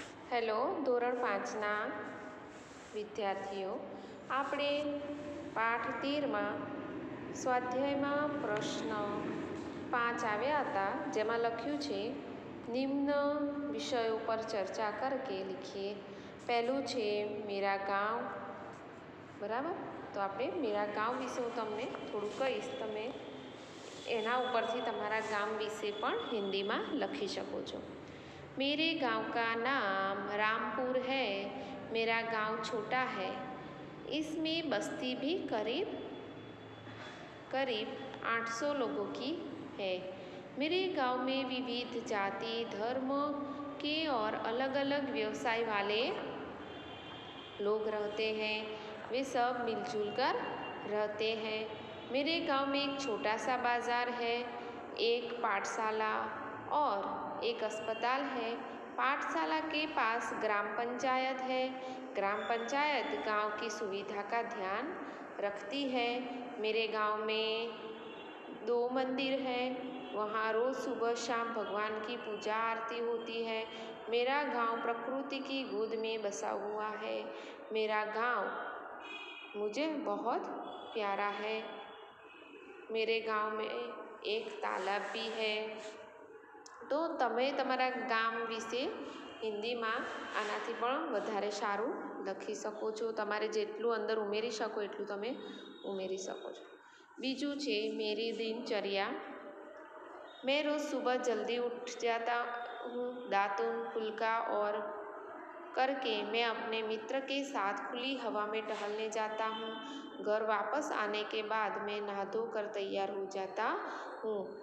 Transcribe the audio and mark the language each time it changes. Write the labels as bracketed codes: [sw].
[gu] Hello ધોરણ 5ના વિદ્યાર્થીઓ, આપણે પાઠ 13માં સ્વાધ્યાયમાં પ્રશ્ન 5 આવ્યા હતા, જેમાં લખ્યું છે નિમ્ન વિષયો પર ચર્ચા કરકે લીખીએ. પહેલું છે મેરા ગાંવ. બરાબર, તો આપણે મેરા ગાંવ વિશે હું તમને થોડું કહીશ. તમે એના ઉપરથી તમારા ગામ વિશે પણ હિન્દીમાં લખી શકો છો. [hi] मेरे गांव का नाम रामपुर है. मेरा गांव छोटा है. इसमें बस्ती भी करीब 800 लोगों की है. मेरे गांव में विविध जाति धर्म के और अलग अलग व्यवसाय वाले लोग रहते हैं. वे सब मिलजुल कर रहते हैं. मेरे गांव में एक छोटा सा बाजार है, एक पाठशाला और एक अस्पताल है. पाठशाला के पास ग्राम पंचायत है. ग्राम पंचायत गांव की सुविधा का ध्यान रखती है. मेरे गांव में 2 मंदिर हैं. वहाँ रोज़ सुबह शाम भगवान की पूजा आरती होती है. मेरा गांव प्रकृति की गोद में बसा हुआ है. मेरा गांव मुझे बहुत प्यारा है. मेरे गांव में एक तालाब भी है. [gu] तो તમે તમારા ગામ વિશે હિન્દીમાં આનાથી પણ વધારે સારું લખી શકો છો. તમારે જેટલું અંદર ઉમેરી શકો એટલું તમે ઉમેરી શકો છો. બીજું છે [hi] मेरी दिनचर्या. मैं रोज़ सुबह जल्दी उठ जाता हूँ. दातुन फुल्का और करके मैं अपने मित्र के साथ खुली हवा में टहलने जाता हूँ. घर वापस आने के बाद मैं नहा धो कर तैयार हो जाता हूँ.